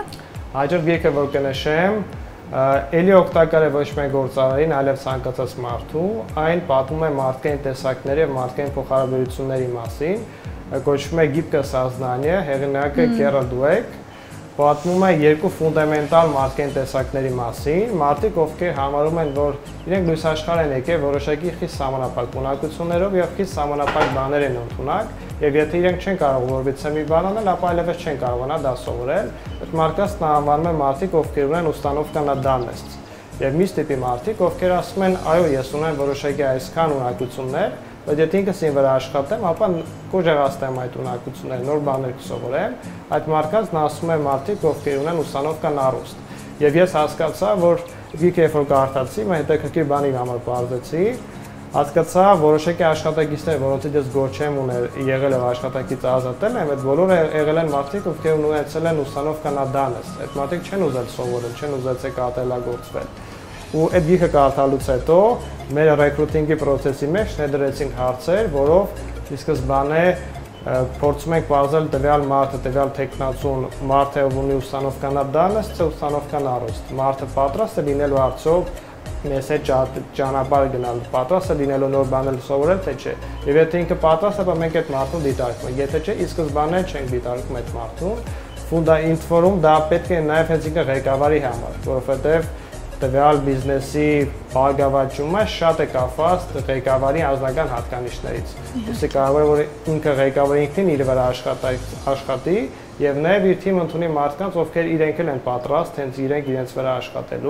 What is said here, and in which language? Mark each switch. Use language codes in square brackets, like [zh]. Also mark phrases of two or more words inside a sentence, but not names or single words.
[hy] Հաջորդ գիրքը, որ կնշեմ, էլի օգտակար է ոչ միայն գործարարին, այլև ցանկացած մարդու, այն պատմում է մարդկային տեսակների եւ մարդկային փոխհարաբերությունների մասին, կոչվում է Գիբկա Սազնանիա, հեղինակը Քերալ Դուեկ, պատմում է երկու ֆունդամենտալ մարդկային տեսակների մասին, մարդիկ ովքեր համարում են, որ իրենք լույս աշխարհ են եկել որոշակի խիստ սահմանափակ ունակություններով եւ խիստ սահմանափակ բաներ են ընդունակ, եւ եթե իրենք չեն կարող որևիցե մի բան անել, ապա այլևս չեն կարողանա դա սովորել։ Այդ մարդկանց անվանում են մարդիկ, ովքեր ունեն [ru] установка на данность։ [hy] Եվ մի տիպի մարդիկ, ովքեր ասում են, այո, ես ունեմ որոշակի այսքան ունակություններ, բայց եթե ինքս ինձ վրա աշխատեմ, ապա կուժեղացնեմ այդ ունակությունները, նոր բաներ կսովորեմ, այդ մարդկանց ասում են մարդիկ, ովքեր ունեն [ru] установка на рост։ [hy] Եվ ես հասկացա, որ գիրքը երբ որ կարդացի, մա հետաքրքիր բանի համար բարձեցի, հասկացա որոշակի աշխատակիցներ, որոնցից ես գործ չեմ եղել եւ աշխատակից ազատել եմ, այդ բոլորը եղել են մարդիկ, ովքեր ունեցել են [ru] установка на данность։ [hy] Այդ մարդիկ չեն ուզել սովորել, չեն ուզել կատարելագործվել։ Ու այդ գիրքը կարդալուց հետո մեր ռեկրուտինգի process-ի մեջ ներդրեցինք հարցեր, որով ի սկզբանե փորձում ենք բարձել տվյալ մարդը, տվյալ տեխնացուն, մարդը ունի [ru] установка на данность, установка на рост։ [hy] Մարդը պատրաստ է լինելու արդյոք մեզ հետ ճանապարհ գնալ, պատրաստ է լինելու նոր բաներ սովորել, թե չէ։ Եվ եթե ինքը պատրաստ է, ապա մենք այդ մարդուն դիտարկում ենք։ Եթե չէ, ի սկզբանե չենք դիտարկում այդ մարդուն։ Ֆունդամենտում դա պետք է նաև հենց ինքը ղեկավարի համար, որովհետև տվյալ բիզնեսի բարգավաճումը շատ է կապված ղեկավարի անձնական հատկանիշներից։ Իսկ կարող է որ ինքը ղեկավարը ինքնին իր վրա աշխատի եւ նաեւ իր թիմը ընդունի մարդկանց, ովքեր իրենք են պատրաստ հենց իրենց վրա աշխատելու։